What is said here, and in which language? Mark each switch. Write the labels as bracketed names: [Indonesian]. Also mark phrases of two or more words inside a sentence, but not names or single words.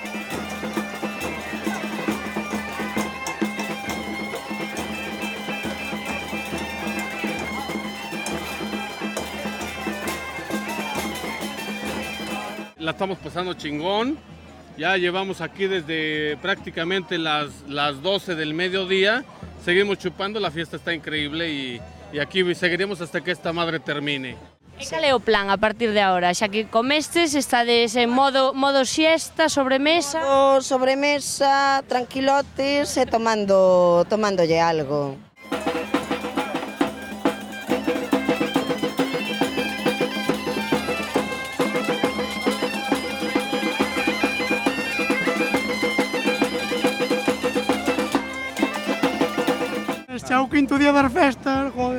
[Spanish] La estamos pasando chingón, ya llevamos aquí desde prácticamente las 12 del mediodía, seguimos chupando, la fiesta está increíble y aquí seguiremos hasta que esta madre termine. [Galician] E cal é o plan a partir de agora? Xa que comestes, estades en modo siesta, sobremesa? Sobremesa, tranquilotes e tomándolle algo. Xa o quinto día das festas, joder.